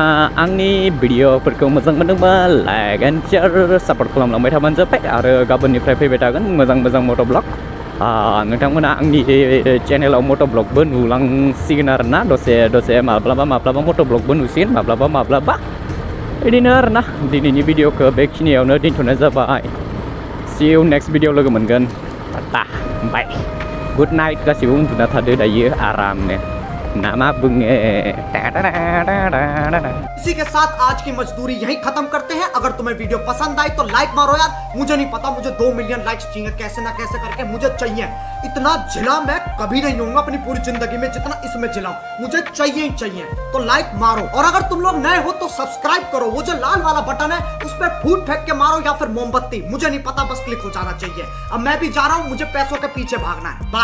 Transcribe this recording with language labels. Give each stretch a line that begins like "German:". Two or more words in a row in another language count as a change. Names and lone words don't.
Bodo: आंनि भिडिअफोरखौ मोजां मोनदोंबा
English: like and share support
Bodo: खालामलांबाय थाबानो जाबाय आरो गाबोननिफ्राय फैबाय थागोन मोजां मट' ब्लग नोंथांमोना आंनि चेनेलाव मट' ब्लगबो नुलांसिगोन आरोना दसे माब्लाबा मट' ब्लगबो नुसिगोन माब्लाबा बिदिनो आरोना दिनैनि भिडिअखौ बेखिनियावनो दोनथ'नाय जाबाय
English: See you next video
Bodo: लोगो मोनगोन
English: bye good night
Bodo: गासिबो उन्दुना थादो दायो आरामनो ना मा बुङो
Hindi: इसी के साथ आज की मजदूरी यहीं खत्म करते हैं अगर तुम्हें वीडियो पसंद आई तो लाइक मारो यार मुझे नहीं पता मुझे 2
English: million likes
Hindi: चाहिए कैसे ना कैसे करके मुझे चाहिए इतना जिला मैं कभी नहीं होऊंगा अपनी पूरी जिंदगी में जितना इसमें जिलाऊं मुझे चाहिए ही चाहिए तो लाइक मारो और अगर तुम लोग नए हो तो सब्सक्राइब करो वो जो लाल वाला बटन है उस पर फूट फेंक के मारो या फिर मोमबत्ती मुझे नहीं पता बस क्लिक हो जाना चाहिए अब मैं भी जा रहा हूं मुझे पैसों के पीछे भागना है बाय।